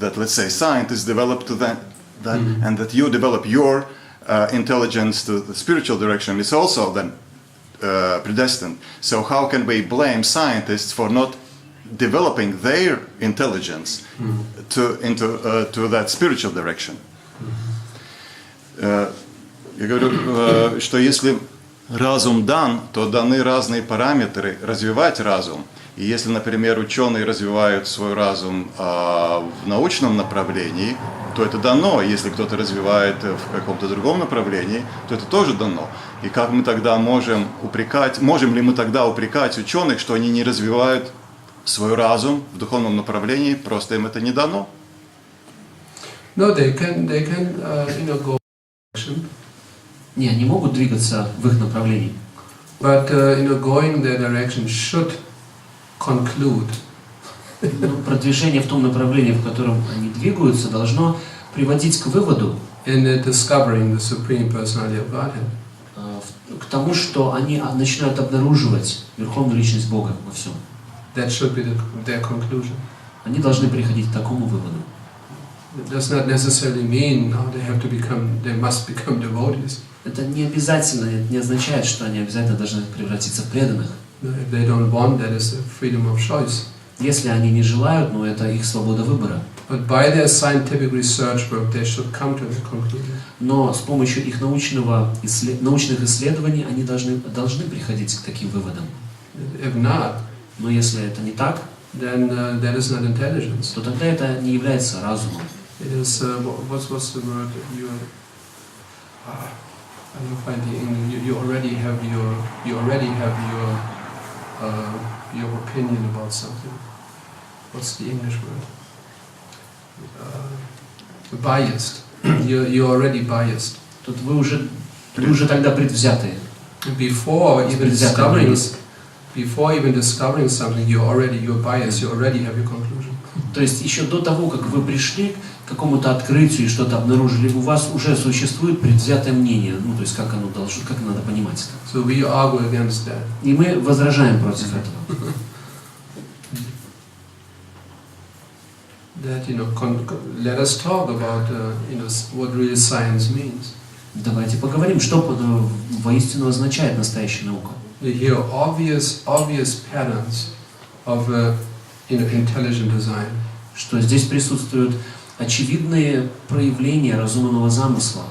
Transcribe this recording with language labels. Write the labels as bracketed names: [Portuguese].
[English] That, let's say, scientists develop to that, and that you develop your intelligence to the spiritual direction. It's also then predestined. So how can we blame scientists for not developing their intelligence to that spiritual direction? [Russian] Я говорю, что если разум дан, то даны разные параметры развивать разум. И если, например, ученые развивают свой разум в научном направлении, то это дано. Если кто-то развивает в каком-то другом направлении, то это тоже дано. И как мы тогда можем ли мы тогда упрекать ученых, что они не развивают свой разум в духовном направлении, просто им это не дано? [English] No, they can go direction, [Russian] Не, они могут двигаться в их направлении. [English] but going their direction should conclude [Russian] Но продвижение в том направлении, в котором они двигаются, должно приводить к выводу, [English] in discovering the Supreme Personality of Godhead. [Russian] к тому, что они начинают обнаруживать Верховную Личность Бога во всем. [English] That should be their conclusion. [Russian] Они должны приходить к такому выводу. [English] It does not necessarily mean they must become devotees. [Russian] Это не обязательно, это не означает, что они обязательно должны превратиться в преданных. [English] If they don't want, that is freedom of choice. [Russian] Если они не желают, но это их свобода выбора. [English] But by their scientific research work, they should come to the conclusion. [Russian] Но с помощью их научных исследований они должны приходить к таким выводам. [English] If not, [Russian] Но если это не так, [English] then that is not intelligence. [Russian] то тогда это не является разумом. [English] It is what's the word? I don't find the English. You already have your opinion about something. What's the English word? Biased. You're already biased. [Russian] Тут вы уже тогда предвзятые. [English] Before even discovering something, you're biased. You already have your conclusion. [Russian] То есть еще до того, как вы пришли к какому-то открытию и что-то обнаружили, у вас уже существует предвзятое мнение, то есть как надо понимать это. [English] So we argue against that. [Russian] И мы возражаем против этого. [English] That let us talk about what real science means. [Russian] Давайте поговорим, что воистину означает настоящая наука. [English] Here obvious patterns of intelligent design. [Russian] Что здесь присутствуют очевидные проявления разумного замысла.